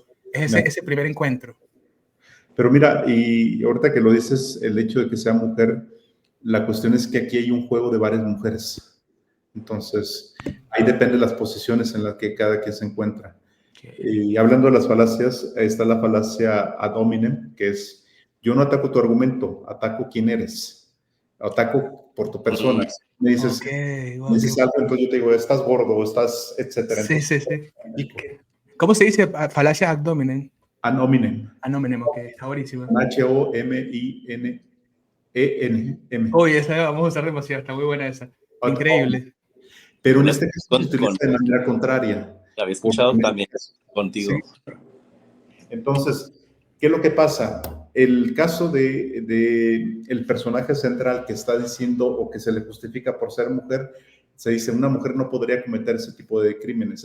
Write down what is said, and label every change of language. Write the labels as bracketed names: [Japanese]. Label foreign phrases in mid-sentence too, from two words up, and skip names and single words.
[Spanish] Es ese primer encuentro. Pero mira, y ahorita que lo dices, el hecho de que sea mujer, la cuestión es que aquí hay un juego de varias mujeres. Entonces, ahí depende de las posiciones en las que cada quien se encuentra. Y hablando de las falacias, está la falacia [Latin] ad hominem, [Spanish] que es, yo no ataco tu argumento, ataco quién eres. Ataco por tu persona. Me dices, wow, me dices algo, entonces yo te digo, estás gordo, estás, etcétera. Sí, entonces, sí. ¿Cómo se dice falacia [Latin] ad hominem? Ad hominem. Ad hominem, [Spanish] ok, está buenísimo. H-O-M-I-N-E-N-M. Uy, esa vamos a usar demasiado, está muy buena esa. Increíble. Pero en este caso se utiliza de manera contraria. La había escuchado también contigo. Sí. Entonces, ¿qué es lo que pasa? El caso de el personaje central que está diciendo o que se le justifica por ser mujer, se dice una mujer no podría cometer ese tipo de crímenes.